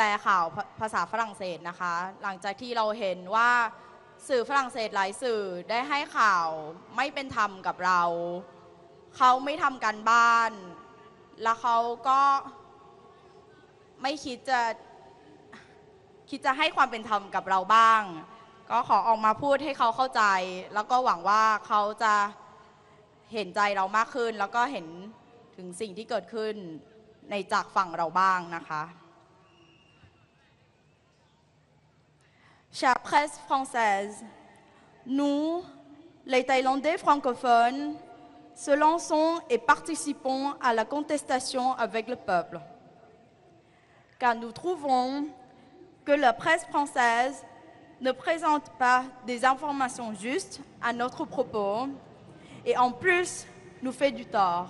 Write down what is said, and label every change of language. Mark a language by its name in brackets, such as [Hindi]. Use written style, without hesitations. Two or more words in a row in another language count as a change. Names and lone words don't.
[Thai] ข่าวภาษาฝรั่งเศสนะคะหลังจากที่เราเห็นว่าสื่อฝรั่งเศสหลายสื่อได้ให้ข่าวไม่เป็นธรรมกับเราเขาไม่ทำการบ้านแล้วเขาก็ไม่คิดจะให้ความเป็นธรรมกับเราบ้างก็ขอออกมาพูดให้เขาเข้าใจแล้วก็หวังว่าเขาจะเห็นใจเรามากขึ้นแล้วก็เห็นถึงสิ่งที่เกิดขึ้นในจากฝั่งเราบ้างนะคะ [French] Chère presse française, nous, les Thaïlandais francophones, se lançons et participons à la contestation avec le peuple, car nous trouvons que la presse française ne présente pas des informations justes à notre propos et en plus nous fait du tort.